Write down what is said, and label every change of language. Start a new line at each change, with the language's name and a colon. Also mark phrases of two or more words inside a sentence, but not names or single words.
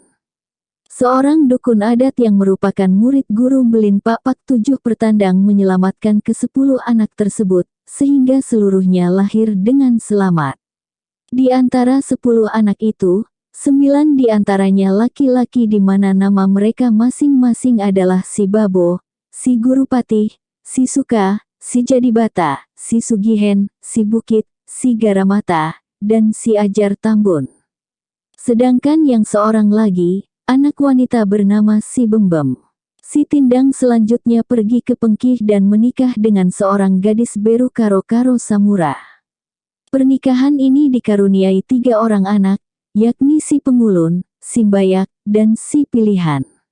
Indonesian: Seorang dukun adat yang merupakan murid guru Belin Pak Pak 7 Pertandang menyelamatkan ke-10 anak tersebut, sehingga seluruhnya lahir dengan selamat. Di antara 10 anak itu, 9 di antaranya laki-laki di mana nama mereka masing-masing adalah si Babo, si Guru Patih, si Suka, si Jadibata, si Sugihen, si Bukit, si Garamata, dan si Ajar Tambun. Sedangkan yang seorang lagi, anak wanita bernama Si Bembem. Si Tindang selanjutnya pergi ke Pengkih dan menikah dengan seorang gadis Beru Karo-Karo Samura. Pernikahan ini dikaruniai 3 orang anak, yakni Si Pengulun, Si Bayak, dan Si Pilihan.